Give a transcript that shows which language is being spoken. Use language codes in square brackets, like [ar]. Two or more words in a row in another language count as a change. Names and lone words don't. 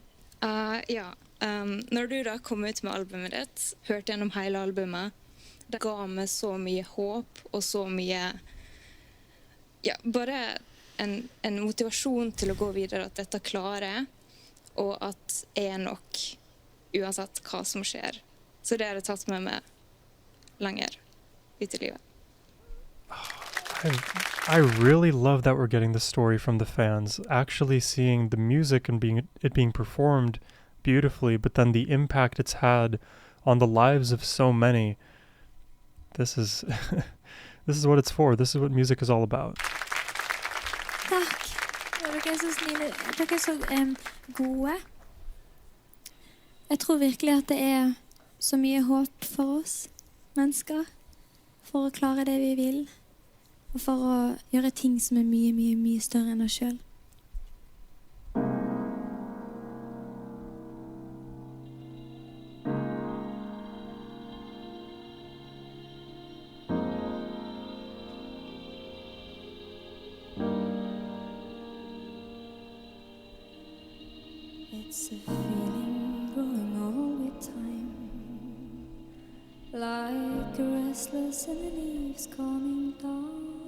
[no] Når du da kom ut med albumet ditt, hørte gjennom hele albumet, det ga meg så mye håp og så mye, bare en motivasjon til å gå videre, at dette klarer jeg, og at jeg er nok uansett hva som skjer. Så det har jeg tatt med meg lenger ut i livet. [en] I really love that we're getting the story from the fans, actually seeing the music and it being performed beautifully, but then the impact it's had on the lives of so many. This is this is what it's for. This is what music is all about. [no] Takk. Dere er så snille. Dere er så gode. Jeg tror virkelig at det er så mye håp for oss mennesker, for å klare det vi vil, og for å gjøre ting som er mye, mye, mye større enn oss selv. [en] It's a feeling growing all the time, like a restless and the leaves coming down.